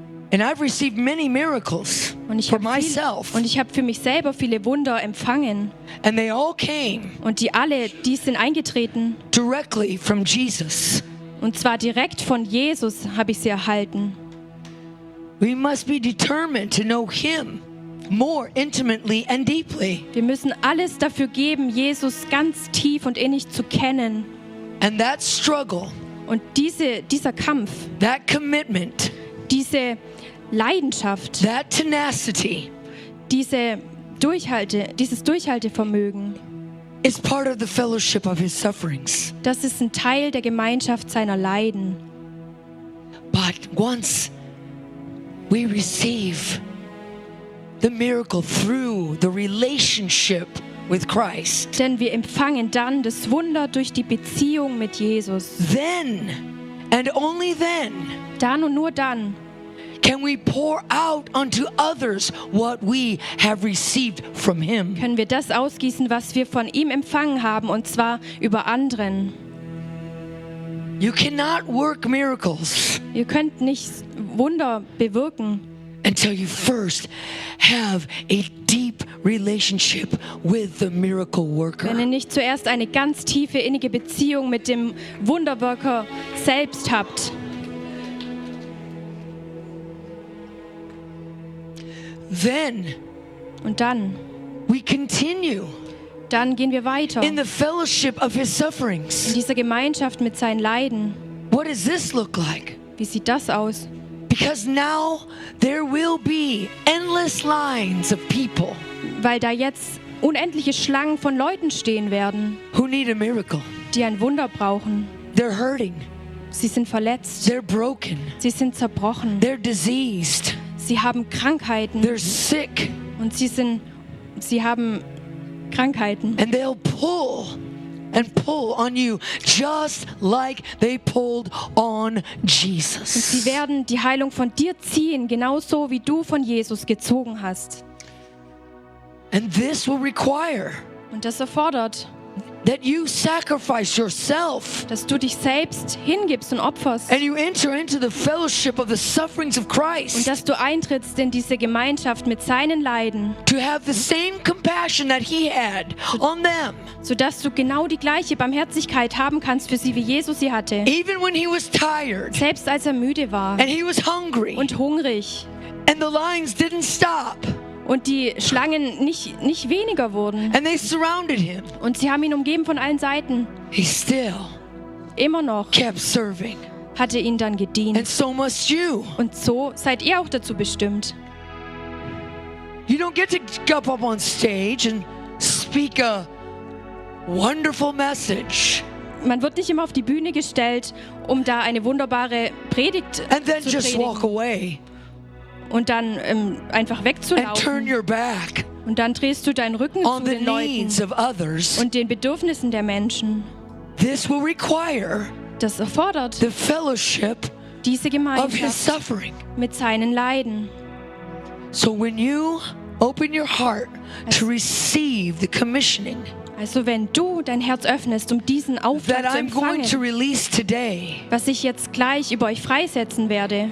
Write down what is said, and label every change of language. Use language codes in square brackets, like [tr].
[en] And I've received many miracles for myself. [de] Und ich habe für mich selber viele Wunder empfangen. [en] And they all came. [de] Und die sind eingetreten. [en] Directly from Jesus. [de] Und zwar direkt von Jesus habe ich sie erhalten. [en] We must be determined to know him more intimately and deeply. [de] Wir müssen alles dafür geben, Jesus ganz tief und innig zu kennen. [en] And that struggle. [de] Und dieser Kampf. [en] That commitment. [de] Diese Leidenschaft. [en] That tenacity. [de] Dieses Durchhaltevermögen. [en] Is part of the fellowship of his sufferings. [de] Das ist ein Teil der Gemeinschaft seiner Leiden. [en] But once we receive the miracle through the relationship with Christ. [de] Denn wir empfangen dann das Wunder durch die Beziehung mit Jesus. [en] Then and only then. [de] Dann und nur dann. [en] Can we pour out unto others what we have received from him? [de] Können wir das ausgießen, was wir von ihm empfangen haben, und zwar über anderen? [en] You cannot work miracles. [de] Ihr könnt nicht Wunder bewirken. [en] Until you first have a deep relationship with the miracle worker. [de] Wenn ihr nicht zuerst eine ganz tiefe innige Beziehung mit dem Wunderwirker selbst habt. [en] Then [de] und dann [en] we continue. [de] Dann gehen wir weiter. [en] In the fellowship of his sufferings. [de] In dieser Gemeinschaft mit seinen Leiden. [en] What does this look like? [de] Wie sieht das aus? [en] Because now there will be endless lines of people. [de] Weil da jetzt unendliche Schlangen von Leuten stehen werden. [en] Who need a miracle. [de] Die ein Wunder brauchen. [en] They're hurting. [de] Sie sind verletzt. [en] They're broken. [de] Sie sind zerbrochen. [en] They're diseased. [de] Sie haben Krankheiten. [en] They're sick. [de] Und sie haben Krankheiten. [en] And they'll pull and pull on you just like they pulled on Jesus. [de] Und sie werden die Heilung von dir ziehen, genauso wie du von Jesus gezogen hast. [en] And this will require. [de] Und das erfordert, [en] that you sacrifice yourself. [de] Dass du dich selbst hingibst und opferst. [en] And you enter into the fellowship of the sufferings of Christ. [de] Und dass du eintrittst in diese Gemeinschaft mit seinen Leiden. [en] To have the same compassion that he had on them. [de] So dass du genau die gleiche Barmherzigkeit haben kannst für sie, wie Jesus sie hatte. [en] Even when he was tired. [de] Selbst als müde war. [en] And he was hungry. [de] Und hungrig. [en] And the lines didn't stop. [de] Und die Schlangen nicht weniger wurden. [en] And they surrounded him. [de] Und sie haben ihn umgeben von allen Seiten. [en] He still [de] immer noch [en] kept serving. [de] hat er ihn dann gedient. [en] And so must you. [de] Und so seid ihr auch dazu bestimmt. [en] You don't get to go up on stage and speak a wonderful message. [de] Man wird nicht immer auf die Bühne gestellt, um da eine wunderbare Predigt zu predigen. [en] And then just walk away. [de] Und dann einfach wegzulaufen. [en] And turn your back. [de] Und dann drehst du deinen Rücken zu den Leuten und den Bedürfnissen der Menschen. [en] This will require [de] das erfordert [en] the fellowship [de] diese Gemeinschaft [en] of his suffering. [de] Mit seinen Leiden. [en] So when you open your heart to receive the commissioning, [de] also wenn du dein Herz öffnest, um diesen Auftrag zu empfangen, [en] going to release today, [de] was ich jetzt gleich über euch freisetzen werde,